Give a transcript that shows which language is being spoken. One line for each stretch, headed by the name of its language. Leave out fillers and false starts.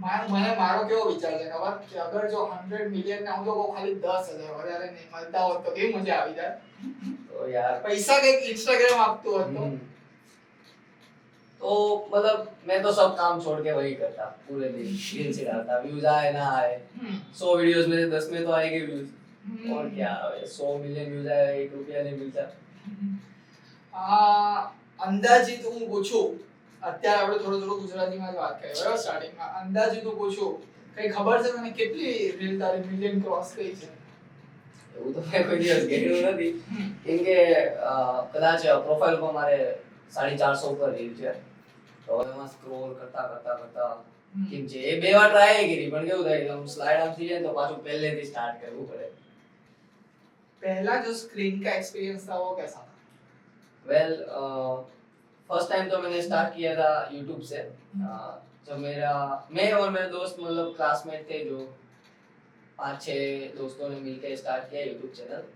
Gujarati: મને મારો કેવો વિચાર છે ખબર કે અગર જો 100 મિલિયન ના હું લોકો ખાલી 10,000 વધારે નહીં મળતા હોત તો કેવી મજા આવી જાય। તો यार પૈસા કઈક ઇન્સ્ટાગ્રામ આપતું હોત
Hindi: तो मतलब मैं तो सब काम छोड़ के वही करता पूरे दिन रील से डालता, व्यूज आए ना आए 100 वीडियोस में से 10 में तो आएंगे व्यूज और क्या 100 मिलियन व्यूज आए 1 रुपया नहीं मिलता।
Gujarati: અંદાજિત હું પૂછું, અત્યારે આપણે થોડું ગુજરાતીમાં જ વાત કરીએ બરાબર, સ્ટાર્ટિંગમાં અંદાજિત હું પૂછું, કઈ ખબર છે તને કેટલી રીલ તારી મિલિયન ક્રોસ કરી છે? એવું તો મેં કોઈ દિવસ ગણ્યું નથી કેમ કે કદાચ પ્રોફાઇલ પર મારે 450 ઉપર રીલ છે તો એમાં સ્ક્રોલ કરતા કરતા કરતા કેમ છે એ બે વાર ટ્રાય કરી પણ કેવું થાય કે આમ સ્લાઇડ આમ થઈ જાય તો પાછું પહેલેથી સ્ટાર્ટ કરવું પડે।
Hindi: पहला जो स्क्रीन का एक्सपीरियंस था वो कैसा था? वेल फर्स्ट टाइम तो मैंने स्टार्ट किया था यूट्यूब से। जब मैं और मेरे दोस्त मतलब क्लासमेट थे जो 5-6 दोस्तों ने मिलकर स्टार्ट किया यूट्यूब चैनल।